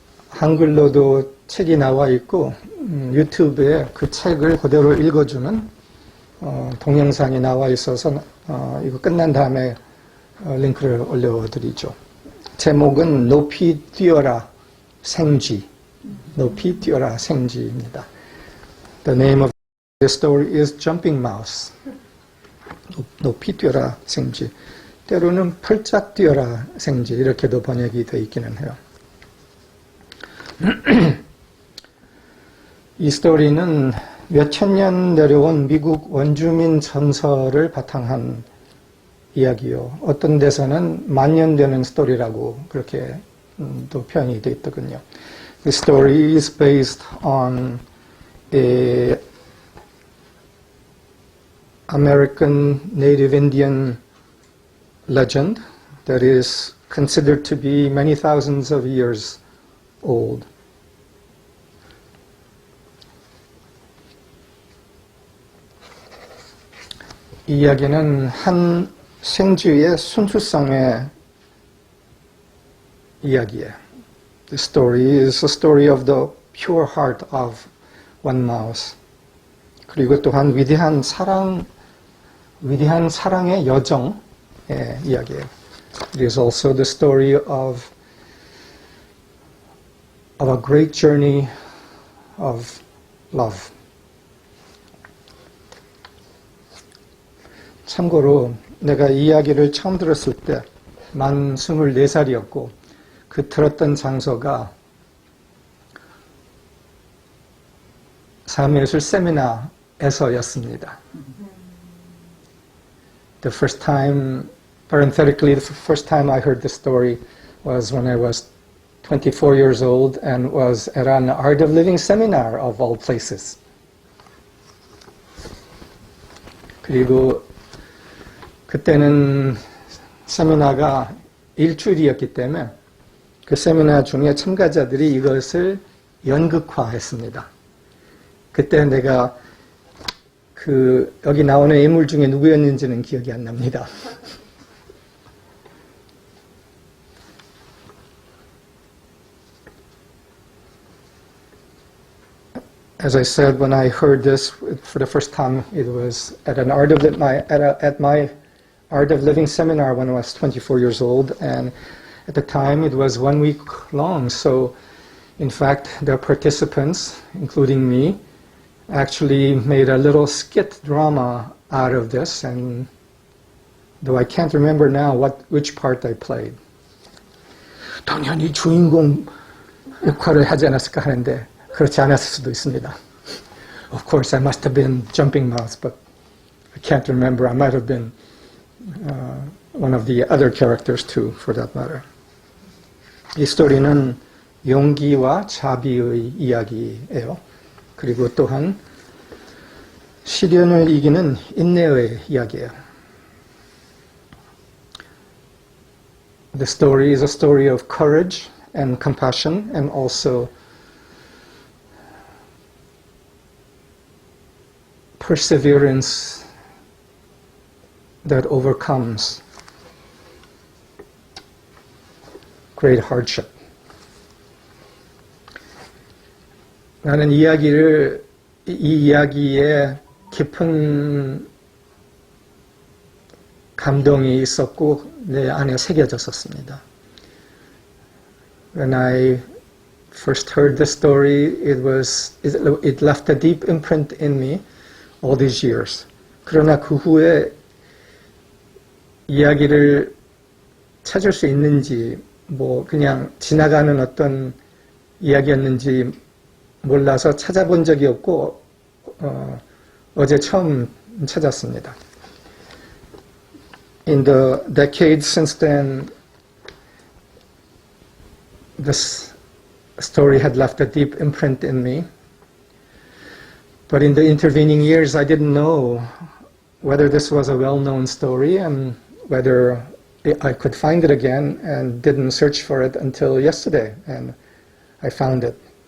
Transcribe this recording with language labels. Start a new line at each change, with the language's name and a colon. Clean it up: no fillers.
Korean: 한글로도 책이 나와 있고 유튜브에 그 책을 그대로 읽어주는 동영상이 나와 있어서 이거 끝난 다음에 링크를 올려드리죠. 제목은 높이 뛰어라 생쥐. 높이 뛰어라 생쥐입니다.
English: The name of the story is Jumping Mouse.
Korean: 높이 뛰어라 생쥐. 때로는 펄짝 뛰어라 생쥐 이렇게도 번역이 되어 있기는 해요. 이 스토리는 몇천 년 내려온 미국 원주민 전설을 바탕한 이야기요. 어떤 데서는 만년 되는 스토리라고 그렇게 또 표현이 되어 있더군요.
English: The story is based on a American Native Indian legend that is considered to be many thousands of years old.
Korean: 이 이야기는 한 생쥐의 순수성의 이야기예요.
English: The story is a story of the pure heart of one mouse.
Korean: 그리고 또한 위대한 사랑의 여정의 이야기예요.
English: It is also the story of a great journey of love.
Korean: 참고로 내가 이 이야기를 처음 들었을 때 만 24살이었고 그 들었던 장소가 삶의예술 세미나에서였습니다.
English: The first time, parenthetically, the first time I heard the story was when I was 24 years old and was at an Art of Living seminar of all places.
Korean: 그리고 그때는 세미나가 일주일이었기 때문에 그 세미나 중에 참가자들이 이것을 연극화했습니다. 그때 내가 여기 나오는 인물 중에 누구였는지는 기억이 안 납니다.
English: As I said, when I heard this for the first time, it was at an at my Art of Living seminar when I was 24 years old, and at the time it was 1 week long. So, in fact, the participants, including me, actually made a little skit drama out of this, and though I can't remember now which part I played.
Korean: 당연히 주인공 역할을 하지 않았을까 하는데 그렇지 않았을 수도 있습니다.
English: Of course, I must have been Jumping Mouse, but I can't remember. I might have been one of the other characters too, for that matter.
Korean: 이 스토리는 용기와 자비의 이야기예요. 그리고 또한 시련을 이기는 인내의 이야기예요.
English: The story is a story of courage and compassion and also perseverance that overcomes great hardship.
Korean: 나는 이 이야기에 깊은 감동이 있었고 내 안에 새겨졌었습니다.
English: When I first heard the story, it left a deep imprint in me all these years.
Korean: 그러나 그 후에 이야기를 찾을 수 있는지, 그냥 지나가는 어떤 이야기였는지 몰라서 찾아본 적이 없고, 어제 처음 찾았습니다.
English: In the decades since then, this story had left a deep imprint in me. But in the intervening years, I didn't know whether this was a well-known story and whether I could find it again, and didn't search for it until yesterday, and I found it.